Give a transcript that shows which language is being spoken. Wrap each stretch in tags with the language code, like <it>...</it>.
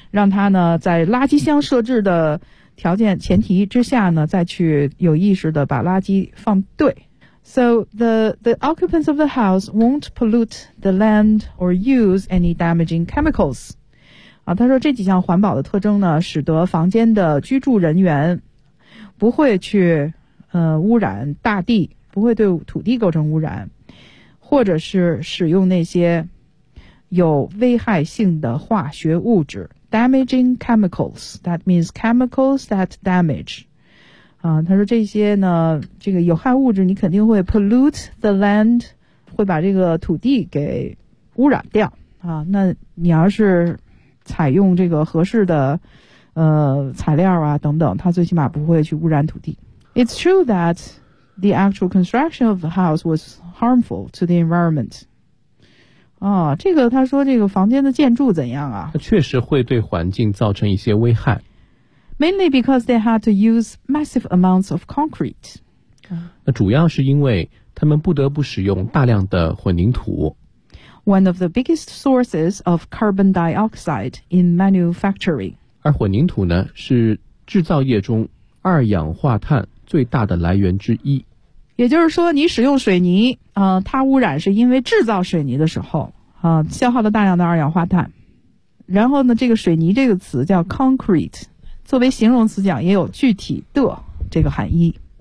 <zh>让他呢在垃圾箱设置的条件前提之下呢再去有意识的把垃圾放对。</zh> <en>So the occupants of the house won't pollute the land or use any damaging chemicals.</en> <zh>啊，他说这几项环保的特征呢，使得房间的居住人员不会去污染大地，不会对土地构成污染，或者是使用那些有危害性的化学物质 damaging chemicals.</zh> <en>That means chemicals that damage.</en> <zh>他说这些呢，这个有害物质你肯定会</zh> <en>pollute the land，</en> <zh>会把这个土地给污染掉啊。那你要是采用这个合适的材料啊等等，它最起码不会去污染土地。</zh> <en>It's true that the actual construction of the house was harmful to the environment.</en> <zh>啊，这个他说这个房间的建筑怎样啊？它确实会对环境造成一些危害。</zh> <en>Mainly because they had to use massive amounts of concrete.</en> <zh>那主要是因为他们不得不使用大量的混凝土。</zh> <en>One of the biggest sources of carbon dioxide in manufacturing.</en> <zh>而混凝土呢，是制造业中二氧化碳最大的来源之一。也就是说，你使用水泥，它污染是因为制造水泥的时候，消耗了大量的二氧化碳。然后呢，这个水泥这个词叫 concrete。作为形容词讲也有具体的这个含义。</zh>